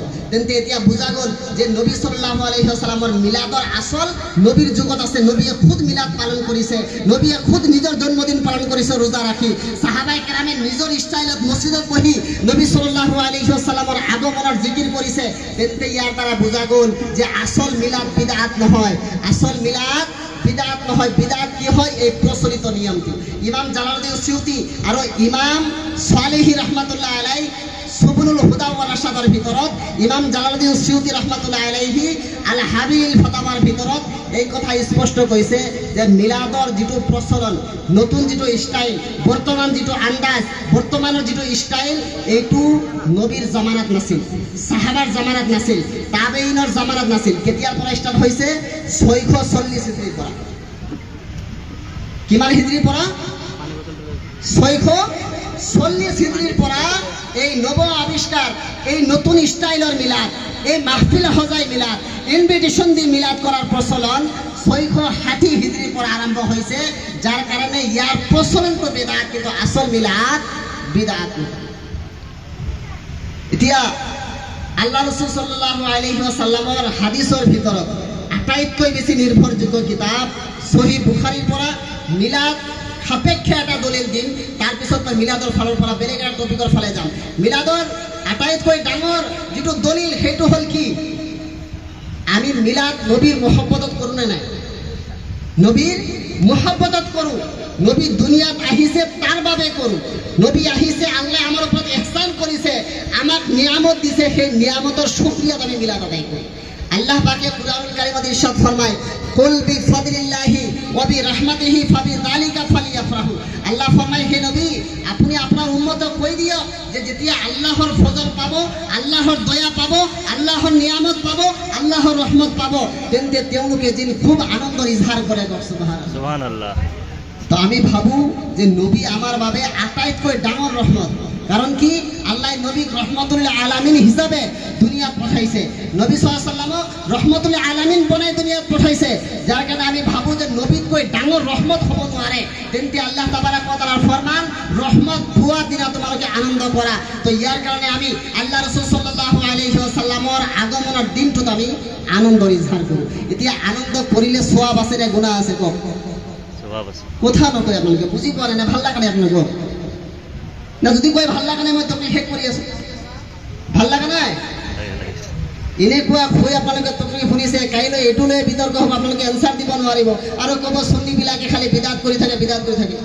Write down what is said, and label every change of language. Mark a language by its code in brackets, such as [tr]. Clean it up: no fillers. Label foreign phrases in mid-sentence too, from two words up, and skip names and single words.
[as] তেন্তে এতিয়া বুজা গ'ল যে নবী [ar] صلى الله عليه وسلم [as] মিলাদৰ আসল নবীৰ যুগত আছে। নবীয়ে খুদ মিলাদ পালন কৰিছে, নবীয়ে খুদ নিজৰ জন্মদিন পালন কৰিছে ৰোজা ৰাখি। সাহাবায়ে কেৰামে নিজৰ ষ্টাইলত মছজিদত বহি নবী [ar] صلى الله عليه وسلم [as] আগমনৰ জিকিৰ কৰিছে। তেন্তে ইয়াৰ দ্বাৰা বুজা গ'ল যে আসল মিলাদ বিদআত নহয়, আসল মিলাদ বিদআত নহয়। বিদআত কি হয়? এই প্ৰচলিত নিয়মটি। ইমাম জালালুদ্দিন সিউতি আৰু ইমাম সালেহি [ar] رحمة الله عليه [as] সুবুলুল হুদা ওয়াল রাশাদের ভিতৰত, ইমাম জালালুদ্দিন সিউতি [ar] رحمة الله عليه [as] আল হাবিল ফতাওয়ার ভিতৰত এই কথা স্পষ্ট কৈছে যে মিলাদৰ যিটো প্ৰচলন, নতুন যিটো ষ্টাইল, বৰ্তমান যিটো আন্দাজ, বৰ্তমানৰ যিটো ষ্টাইল, এইটো নবীৰ জামানাত নাছিল, সাহাবাৰ জামানাত নাছিল, তাবেইনৰ জামানাত নাছিল। কেতিয়াৰ পৰা ষ্টাৰ্ট হৈছে? 640 হিজৰীৰ পৰা। কিমান হিজৰীৰ পৰা? 640 হিজৰীৰ পৰা এই নব আৱিষ্কাৰ, এই নতুন ষ্টাইলৰ মিলাদ, এই মাহফিল সজাই মিলাদ, ইনভিটেশ্যন দি মিলাদ কৰাৰ প্ৰচলন 660 হিজৰীৰ পৰা আৰম্ভ হৈছে। যাৰ কাৰণে ইয়াৰ প্ৰচলনটো বিদআত, কিন্তু আসল মিলাদ বিদআত নহয়। এতিয়া আল্লাহ ৰাসূল [ar] صلى الله عليه وسلم [as] হাদিসৰ ভিতৰত আটাইতকৈ বেছি নিৰ্ভৰযোগ্য কিতাপ সহিহ বুখাৰীৰ পৰা মিলাদ সাপেক্ষে এটা দলিল দিম, তাৰপিছত মই মিলাদৰ ফালৰ পৰা বেলেগ এটা টপিকৰ ফালে যাম। মিলাদৰ আটাইতকৈ ডাঙৰ যিটো দলিল সেইটো হ'ল কি? আমি মিলাদ নবীৰ মহব্বতত কৰোঁ নে নাই? নবীৰ মহব্বতত কৰোঁ। নবী দুনিয়াত আহিছে তাৰ বাবে কৰোঁ। নবী আহিছে, আল্লাহ আমাৰ ওপৰত ইহসান কৰিছে, আমাক নিয়ামত দিছে, সেই নিয়ামতৰ শুকরিয়াত আমি মিলাদ আদায় করি। আল্লাহ পাকে কুরআনুল কারীমত ইরশাদ ফরমায়, [ar] قل بفضل الله وبرحمته فبذلك فليفرحوا. [as] আল্লাহ ফরমায়, হে নবী, আপনি আপনার উম্মতক কৈ দিয়ক যে যেতিয়া আল্লাহর ফজল পাব, আল্লাহর দয়া পাব, আল্লাহর নিয়ামত পাব, আল্লাহর রহমত পাব, তেন্তে তেওঁলোকে যেন খুব আনন্দৰ ইজহার কৰে। সুবহানাল্লাহ, সুবহানাল্লাহ। তো আমি ভাবো যে নবী আমার বাবে আটাইতকৈ ডাঙৰ রহমত। কারণ কি? আল্লাহ নবীক [ar] رحمة للعالمين [as] হিসাবে দুনিয়াত পঠাইছে। নবী [ar] صلى الله عليه وسلم رحمة للعالمين [as] বনাই দুনিয়াত পঠাইছে। যার কারণে আমি ভাবো যে নবীতকৈ ডাঙৰ রহমত হ'ব নোৱাৰে। তেন্তে আল্লাহ [ar] تبارك وتعالى [as] ফরমান, রহমত পোৱা দিনা তোমালোকে আনন্দ কৰা। তো ইয়াৰ কাৰণে আমি আল্লাহ রাসূল [ar] صلى الله عليه وسلم [as] আগমনৰ দিনটোত আমি আনন্দৰ ইজহার কৰোঁ। এতিয়া আনন্দ কৰিলে সওয়াব আছে নে গুনাহ আছে? কওক। সওয়াব আছে। কথা নকয় আপোনালোকে, বুজি পোৱা নাই, ভাল লাগা নাই আপোনালোকক? না যদি কয় ভাল লগা নাই মই তকলিফ শেষ কৰি আছো, ভাল লগা নাই এনেকুৱা হৈ আপোনালোকে তকলিফ শুনিছে, কাইলৈ এইটো লৈ বিতৰ্ক হ'ব, আপোনালোকে এনচাৰ দিব নোৱাৰিব আৰু ক'ব সুন্নীবিলাকে খালি বিদাত কৰি থাকে, বিদাত কৰি থাকে।